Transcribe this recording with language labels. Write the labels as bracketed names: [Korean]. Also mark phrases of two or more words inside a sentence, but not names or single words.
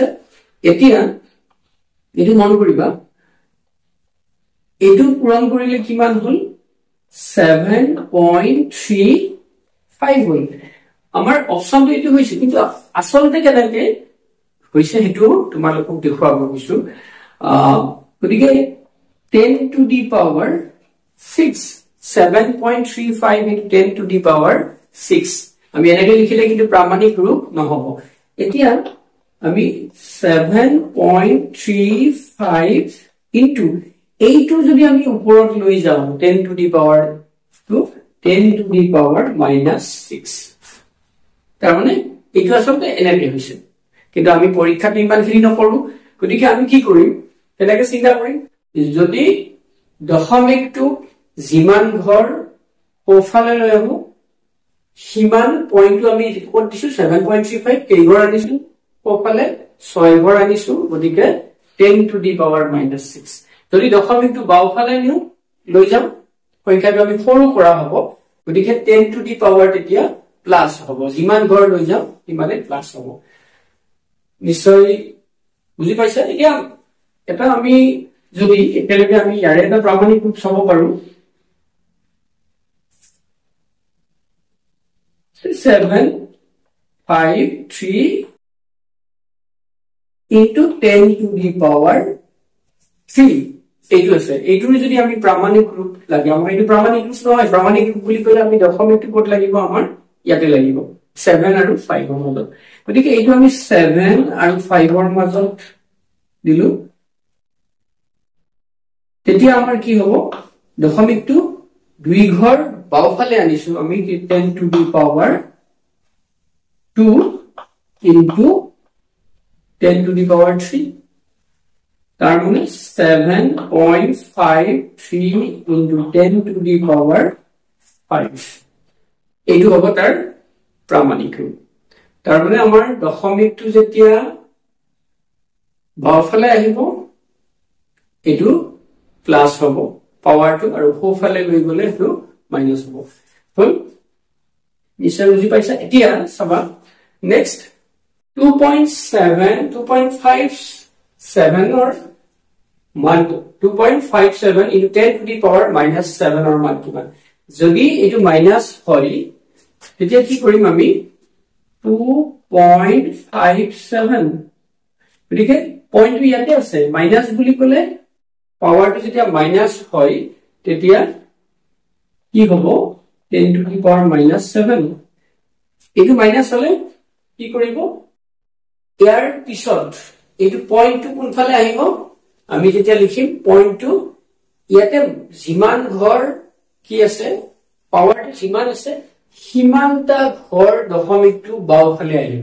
[Assamese] এতিয়া এইটো মন কৰিবা, এইটো পূৰণ কৰিলে কিমান হল 7.35 হল। আমাৰ অপশনটো এইটো হৈছে, কিন্তু আচলতে কেনেকে হৈছে সেইটো তোমালোকক দেখুৱাব গৈছো। গতিকে [English] 10 to the power 6, 7.35 into 10 to the power 6 [Assamese] আমি এনেকে লিখিলে কিন্তু প্ৰামাণিক ৰূপ নহব। এতিয়া আমি 7.35 into এইটো যদি আমি ওপৰত লৈ যাওঁ [English] 10 to the power 2, 10 to the power -6, [Assamese] তাৰ মানে এইটো আচলতে এনেকে হৈছে। কিন্তু আমি পৰীক্ষাত ইমানখিনি নকৰো, গতিকে আমি কি কৰিম তেনেকে চিন্তা কৰিম, যদি দশমিকটো যিমান ঘৰ সোঁফালে লৈ আহো সিমান পইণ্টটো আমি ক'ত দিছো 7.35 কেইঘৰ আনিছো সোঁফালে 6 ঘৰ আনিছো, গতিকে [English] 10 to the power -6। [Assamese] যদি দশমিকটো বাওঁফালে নিও লৈ যাম সংখ্যাটো আমি সৰু কৰা হ'ব, গতিকে [English] 10 to the power [Assamese] তেতিয়া প্লাস হ'ব, যিমান ঘৰ লৈ যাম সিমানে প্লাস হ'ব। নিশ্চয় বুজি পাইছে। এতিয়া এটা আমি যদি একেলগে আমি ইয়াৰে এটা প্ৰামাণিক ৰূপ চাব পাৰো, [English] 753 into 10 to the power 3 [Assamese] এইটো আছে। এইটোৰ যদি আমি প্ৰামাণিক ৰূপ লাগে, আমাৰ এইটো প্ৰামাণিক ৰূপ নহয়, প্ৰামাণিক ৰূপ বুলি ক'লে আমি দশমিকটো ক'ত লাগিব, আমাৰ ইয়াতে লাগিব 7 আৰু 5ৰ মাজত। গতিকে এইটো আমি 7 আৰু 5ৰ মাজত দিলো, তেতিয়া আমাৰ কি হ'ব দশমিকটো 2 ঘৰ বাওঁফালে আনিছো আমি [English] 10 to the power 2 into 10 to the power 3, [Assamese] তাৰ মানে [English] 7.53 into 10 to the power 5 [Assamese] এইটো হ'ব তাৰ প্ৰামাণিক ৰূপ। তাৰ মানে আমাৰ দশমিকটো যেতিয়া বাওঁফালে আহিব এইটো প্লাস হ'ব পাৱাৰটো, আৰু সোঁফালে লৈ গলে সেইটো মাইনাস হ'ব। হল, নিশ্চয় বুজি পাইছা। এতিয়া চাবা নেক্সট [English] 2.57 or 2.57 into 10 to the power -7 or [Assamese] মান কিমান। যদি এইটো মাইনাস হয় তেতিয়া কি কৰিম আমি 2.57, গতিকে পইণ্টটো ইয়াতে আছে, মাইনাস বুলি ক'লে পাৱাৰটো যেতিয়া মাইনাস হয় তেতিয়া কি হ'ব [English] 10 to the power -7। [Assamese] এইটো মাইনাস হলে কি কৰিব, ইয়াৰ পিছত এইটো পইণ্টটো কোনফালে আহিব, আমি যেতিয়া লিখিম পইণ্টটো ইয়াতে যিমান ঘৰ কি আছে পাৱাৰটো যিমান আছে সিমানটা ঘৰ দশমিকটো বাওঁফালে আহিব।